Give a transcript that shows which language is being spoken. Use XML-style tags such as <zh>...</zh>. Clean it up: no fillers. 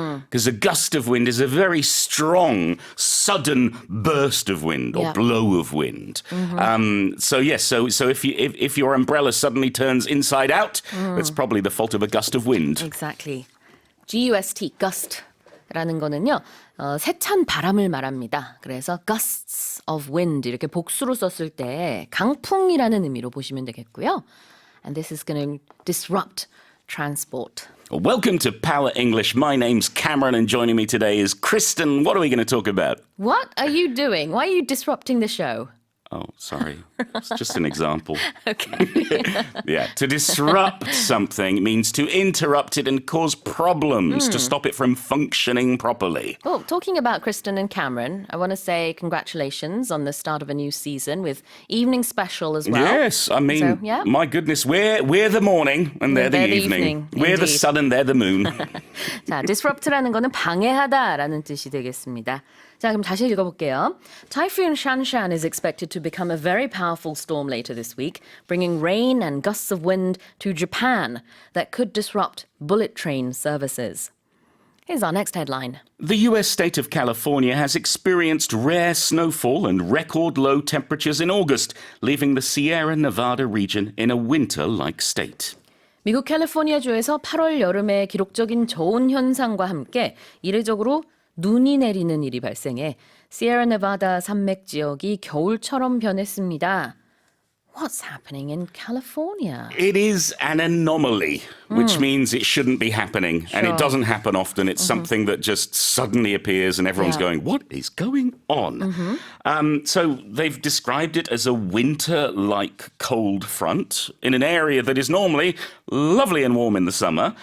<en>Because a gust of wind is a very strong, sudden burst of wind or Yeah. blow of wind. So if your umbrella suddenly turns inside out, it's probably the fault of a gust of wind. Exactly.</en> <ko>GUST, gust라는 거는요. 세찬 바람을 말합니다. 그래서</ko> <en>gusts of wind</en> <ko>이렇게 복수로 썼을 때 강풍이라는 의미로 보시면 되겠고요.</ko> <en>and this is going to disrupt transport. Welcome to Power English. My name's Cameron, and joining me today is Kristen. What are we going to talk about? What are you doing? Why are you disrupting the show? Oh, sorry. It's just an example. Okay. Yeah. To disrupt something means to interrupt it and cause problems, to stop it from functioning properly. Well, talking about Kristen and Cameron, I want to say congratulations on the start of a new season with evening special as well. Yes, I mean, So, yeah. my goodness, we're the morning and they're the evening. We're the indeed. sun and they're the moon.</en> <ko>자, disrupt라는 거는 방해하다라는 뜻이 되겠습니다. 자, 그럼 다시 읽어볼게요.</ko> <en>Typhoon Shanshan is expected to become a very powerful storm later this week, bringing rain and gusts of wind to Japan that could disrupt bullet train services. Here's our next headline. The US state of California has experienced rare snowfall and record low temperatures in August, leaving the Sierra Nevada region in a winter-like state.</en> <ko>미국 캘리포니아주에서 8월 여름의 기록적인 저온 현상과 함께 이례적으로 눈이 내리는 일이 발생해 시에라 네바다 산맥 지역이 겨울처럼 변했습니다.</ko> <en>What's happening in California? It is an anomaly, which means it shouldn't be happening. And Sure. it doesn't happen often. It's something that just suddenly appears and everyone's Yeah. going, what is going on? So they've described it as a winter-like cold front in an area that is normally lovely and warm in the summer.</en>